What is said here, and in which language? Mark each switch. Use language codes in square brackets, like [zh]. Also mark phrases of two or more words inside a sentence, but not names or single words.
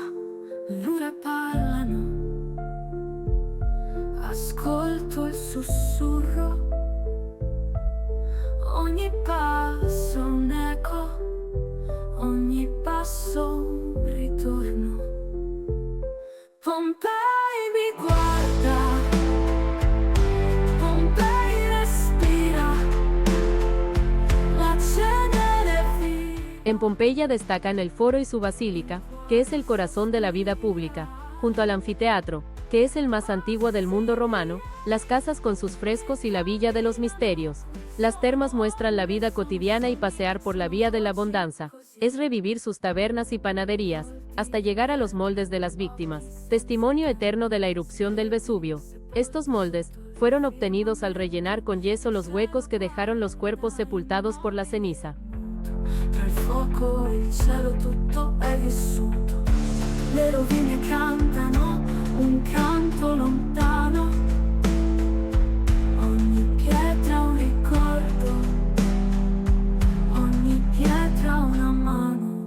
[it] L'ora parlano, ascolto il sussurro, ogni passo un eco, ogni passo un ritorno. Pompei mi guarda, Pompei respira, la cenere vive. [es] En Pompeya destacan el foro y su basílica, que es el corazón de la vida pública, junto al anfiteatro, que es el más antiguo del mundo romano, las casas con sus frescos y la Villa de los Misterios. Las termas muestran la vida cotidiana y pasear por la vía de la abundancia es revivir sus tabernas y panaderías, hasta llegar a los moldes de las víctimas, testimonio eterno de la erupción del Vesubio. Estos moldes fueron obtenidos al rellenar con yeso los huecos que dejaron los cuerpos sepultados por la ceniza. [it] Per fuoco, il cielo tutto è vissuto. Le rovine cantano un canto lontano, ogni pietra un ricordo, ogni pietra una mano.